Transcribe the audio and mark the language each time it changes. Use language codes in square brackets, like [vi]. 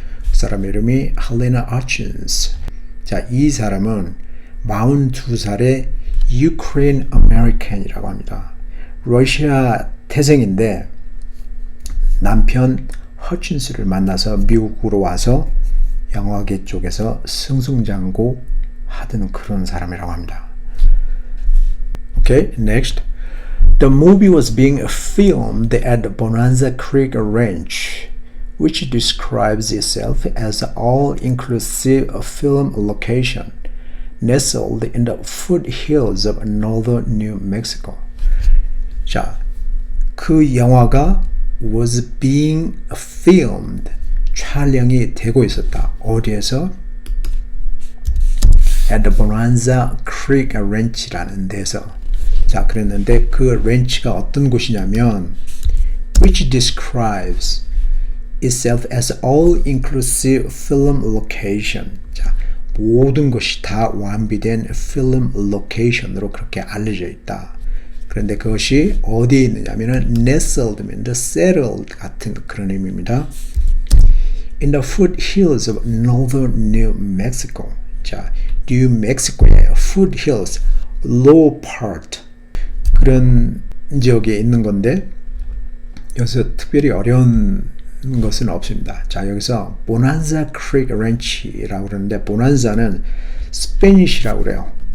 [ko] 그 사람 이름이 헬레나 아친스. 자, 이 사람은 42살의 유크레인 아메리칸이라고 합니다. 러시아 태생인데 남편 허친스를 만나서 미국으로 와서 영화계 쪽에서 승승장구 하던 그런 사람이라고 합니다. [en] Okay, next. The movie was being filmed at the Bonanza Creek Ranch, which describes itself as an all-inclusive film location nestled in the foothills of northern New Mexico. [ko] 자, 그 영화가 [en] was being filmed, [ko] 촬영이 되고 있었다. 어디에서? [en] At the Bonanza Creek Ranch라는 데서. [ko] 자, 그랬는데 그 렌치가 어떤 곳이냐면 [en] which describes itself as all-inclusive film location. [ko] 자, 모든 것이 다 완비된 [en] film location [ko] 으로 그렇게 알려져 있다. 그런데 그것이 어디에 있느냐면은 nestled, settled 같은 그런 의미입니다. [en] In the foothills of northern New Mexico. [ko] 자, New Mexico의 foothills, low part 그런 지역에 있는 건데 여기서 특별히 어려운 것은 없습니다. 자, 여기서 Bonanza Creek Ranch라고 그러는데 보난자는 스페니쉬라고 그래요.